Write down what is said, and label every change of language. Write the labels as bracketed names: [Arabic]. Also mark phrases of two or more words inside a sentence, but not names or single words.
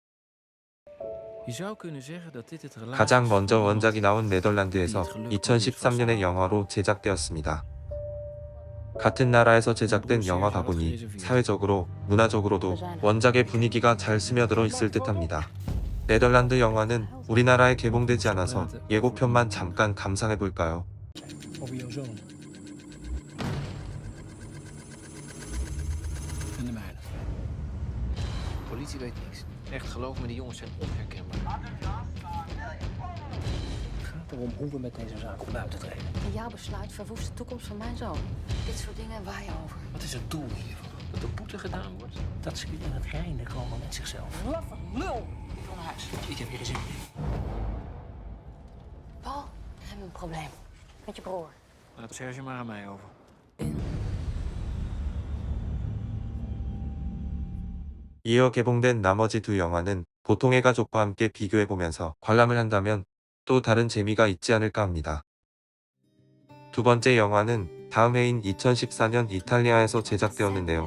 [Korean] 가장 먼저 원작이 나온 네덜란드에서 2013년에 영화로 제작되었습니다. 같은 나라에서 제작된 영화다 보니 사회적으로, 문화적으로도 원작의 분위기가 잘 스며들어 있을 듯합니다. 네덜란드 영화는 우리나라에 개봉되지 않아서 예고편만 잠깐 감상해볼까요? [Dutch] En de mijne. Politie weet niks. Echt, geloof me, die jongens zijn onherkenbaar. Het gaat erom hoe we met deze zaak om buiten treden. Jouw besluit verwoest de toekomst van mijn zoon. Dit soort dingen waar je over. Wat is het doel hiervan? Dat er boete gedaan wordt? Dat ze weer aan het reinen komen met zichzelf. Laffe lul! Van huis. Ik heb hier geen zin in. Paul, we hebben een probleem. Met je broer. Laat Serge maar aan mij over. [Korean] 이어 개봉된 나머지 두 영화는 보통의 가족과 함께 비교해보면서 관람을 한다면 또 다른 재미가 있지 않을까 합니다. 두 번째 영화는 다음 해인 2014년 이탈리아에서 제작되었는데요.